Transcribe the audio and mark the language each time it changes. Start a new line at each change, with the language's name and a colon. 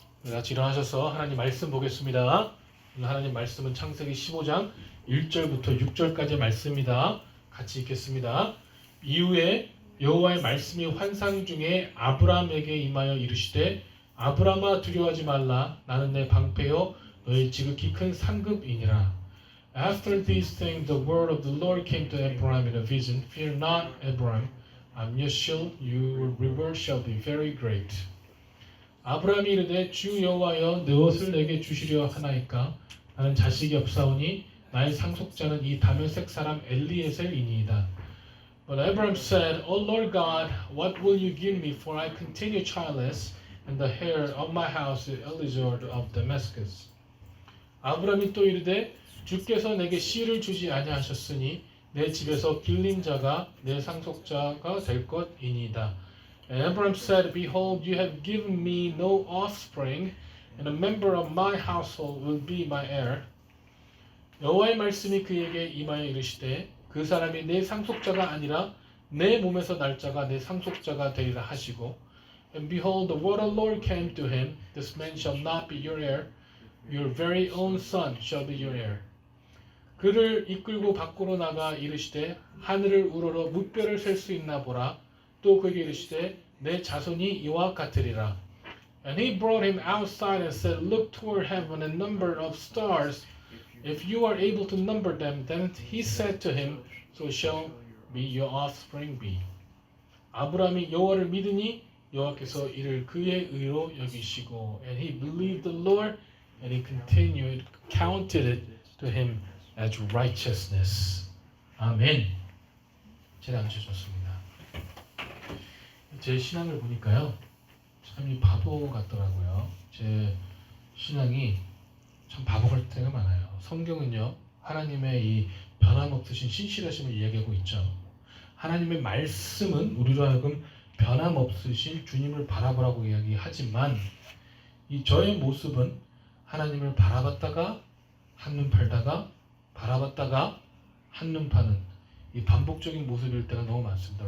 Korean: 같이 일어나셔서 하나님 말씀 보겠습니다. 오늘 하나님 말씀은 창세기 15장 1절부터 6절까지의 말씀입니다. 같이 읽겠습니다. 이후에 여호와의 말씀이 환상 중에 아브라함에게 임하여 이르시되 아브라함아 두려워하지 말라 나는 내 방패요 너의 지극히 큰 상급이니라.
English: After these things the word of the Lord came to Abraham in a vision. Fear not, Abraham. I'm your shield. Your reward shall be very great.
Korean: 아브라함이 이르되 주 여호와여 무엇을 내게 주시려 하나이까 나는 자식이 없사오니 나의 상속자는 이 다메섹 사람 엘리에셀이니이다.
English: But Abraham said, O Lord God, what will you give me, for I continue childless, and the heir of my house is Eliezer of Damascus.
Korean: 아브라함이 또 이르되 주께서 내게 씨를 주지 아니하셨으니 내 집에서 길린 자가 내 상속자가 될 것이니이다.
English: And Abraham said, Behold, you have given me no offspring, and a member of my household will be my heir.
Korean: 여호와의 말씀이 그에게 임하여 이르시되 그 사람이 내 상속자가 아니라 내 몸에서 날 자가 내 상속자가 되리라 하시고
English: And behold, the word of the Lord came to him, This man shall not be your heir, your very own son shall be your heir.
Korean: 그를 이끌고 밖으로 나가 이르시되 하늘을 우러러 무뼈를 셀 수 있나 보라. 또 그에게 이르시되 내 자손이 이와 같으리라.
English: And he brought him outside and said, Look toward heaven and number of stars. If you are able to number them, then he said to him, So shall be your offspring be.
Korean: 아브라함이 여호와를 믿으니 여호와께서 이를 그의 의로 여기시고,
English: and he believed the Lord, and he counted it to him as righteousness.
Korean: 아멘. 제가 앉으셨습니다. 제 신앙을 보니까요, 참 바보 같더라고요. 제 신앙이 참 바보 같을 때가 많아요. 성경은요, 하나님의 이 변함없으신 신실하심을 이야기하고 있죠. 하나님의 말씀은 우리로 하여금 변함없으신 주님을 바라보라고 이야기하지만 이 저의 모습은 하나님을 바라봤다가 한눈 팔다가 바라봤다가 한눈 파는 이 반복적인 모습일 때가 너무 많습니다.